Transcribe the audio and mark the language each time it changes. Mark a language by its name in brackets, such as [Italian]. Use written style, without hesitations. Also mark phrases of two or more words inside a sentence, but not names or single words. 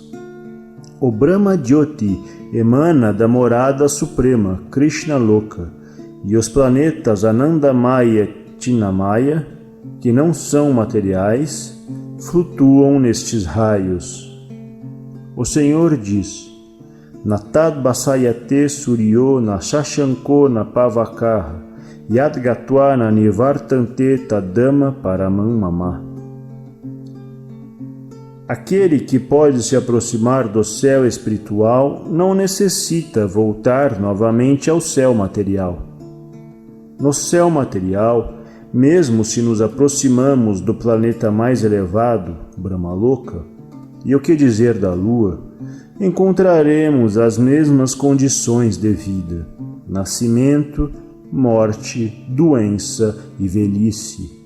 [Portuguese] O Brahma Jyoti emana da morada suprema, Krishna Loka, e os planetas Anandamaya e Chinamaya, que não são materiais, flutuam nestes raios. O Senhor diz: [Sanskrit] न तद्भासयते सूर्यो न शशाङ्को न पावकः यद्गत्वा न निवर्तन्ते तद्धाम परमं मम. [Portuguese] Aquele que pode se aproximar do céu espiritual não necessita voltar novamente ao céu material. No céu material, mesmo se nos aproximamos do planeta mais elevado, Brahmaloka, e o que dizer da Lua, encontraremos as mesmas condições de vida: nascimento, morte, doença e velhice.